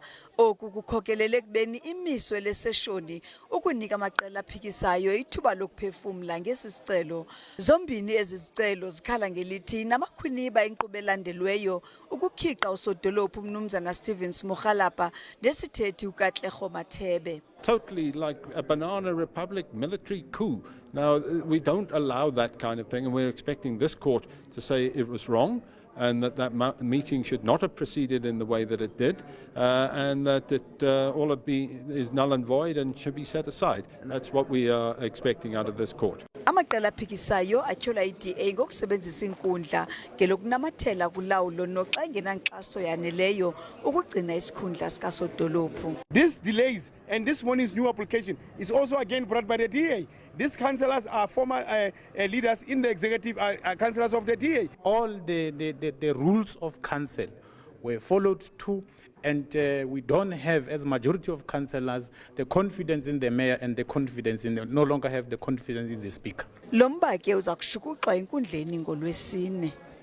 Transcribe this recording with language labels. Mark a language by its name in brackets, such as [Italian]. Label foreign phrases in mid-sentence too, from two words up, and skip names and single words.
[Xhosa] Oku kukhokelele kubeni imiswe leseshoni ukunika amaqela aphikisayo ithuba lokuphefumla ngesi sicelo. Zombini ezi zicelo zikhala ngelithi namakhwiniba inkqubo elandelweyo ukukhiqa uSodolophu uMnumzama Stevens Mokgalapa neSithethi uKatlego Mathebe. [English] Totally like a banana republic military coup. Now, we don't allow that kind of thing, and we're expecting this court to say it was wrong and that meeting should not have proceeded in the way that it did, and that all of it is null and void and should be set aside. That's what we are expecting out of this court. [Xhosa] Amaqela aphikisayo atyhola iDA ngokusebenzisa inkundla ngelokunamathela kulawulo noxa engenankxaso yaneleyo ukugcina isikhundla sikaSodolophu. [English] These delays and this morning's new application is also again brought by the DA. These councillors are former leaders in the executive, councillors of the DA. All the rules of council were followed too, and we don't have, as majority of councillors, the confidence in the mayor and the confidence no longer have the confidence in the speaker. [Xhosa] Lo mba ke uza kushukuxwa Inkundleni ngolwesine.